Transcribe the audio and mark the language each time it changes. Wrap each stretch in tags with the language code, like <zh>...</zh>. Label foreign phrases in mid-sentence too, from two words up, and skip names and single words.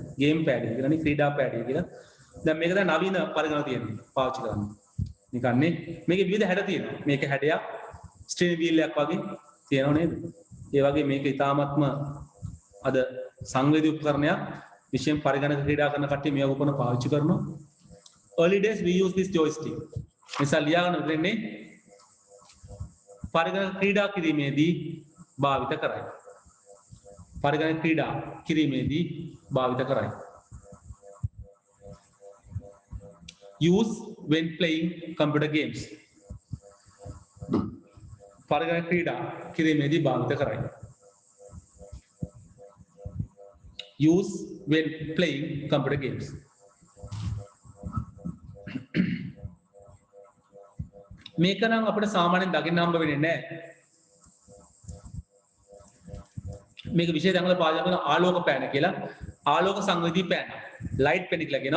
<en>game pad</en> <si>එක කියලානේ ක්‍රීඩා පෑඩ් එක කියලා. දැන් මේක දැන් නවීන පරිගණක තියෙනවා පාවිච්චි කරන්න. නිකන්නේ මේකේ විවිධ හැඩ තියෙනවා. මේක හැඩයක්</si> <en>stereo wheel</en> <si>එකක් වගේ තියෙනව නේද? ඒ වගේ මේක ඉතාමත්ම අද සංවේදී උපකරණයක්. විශේෂයෙන් පරිගණක ක්‍රීඩා කරන කට්ටිය මේක උපකරණ පාවිච්චි කරනවා.</si> <en>Early days we use this joystick.</en> <si>නිසා ලියාගන්න දෙන්නේ පරිගණක ක්‍රීඩා කිරීමේදී භාවිත කරයි. පරිගණක ක්‍රීඩා කිරීමේදී භාවිත කරයි.</si> <en>Use when playing computer games.</en> <si>පරිගණක ක්‍රීඩා කිරීමේදී භාවිත කරයි.</si> <en>Use when playing computer games.</en> <si>මේක නම් අපිට සාමාන්‍යයෙන් දකින්න හම්බ වෙන්නේ නැහැ. මේක විශේෂ තැන්වල පාවිච්චි කරන ආලෝක පෑන කියලා. ආලෝක සංවේදී පෑන.</si> <en>light pen</en> <si>කියලා කියනවා.</si>